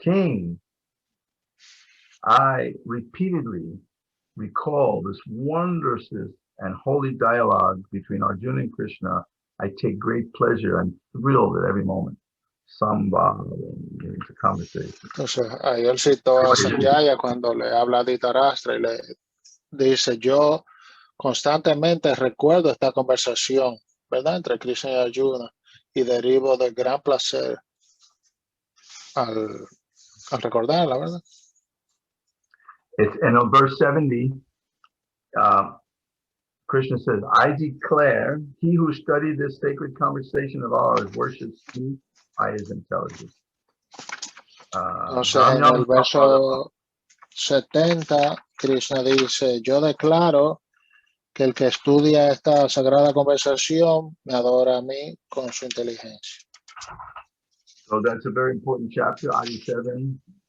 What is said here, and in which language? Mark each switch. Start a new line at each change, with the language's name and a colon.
English: King, I repeatedly recall this wondrous and holy dialogue between Arjuna and Krishna. I take great pleasure and thrilled at every moment. Samba, it's a conversation.
Spanish: Entonces, ahí él citó a Sanjaya cuando le habla a Dhritarashtra y le dice, yo constantemente recuerdo esta conversación, ¿verdad? Entre Krishna y Arjuna y derivo de gran placer al recordarla, ¿verdad?
English: It's, and on verse 70, Krishna says, I declare, he who studied this sacred conversation of ours worships me by his intelligence.
Spanish: Entonces, en el verso 70, Krishna dice, yo declaro que el que estudia esta sagrada conversación me adora a mí con su inteligencia.
English: So that's a very important chapter, Adi 7.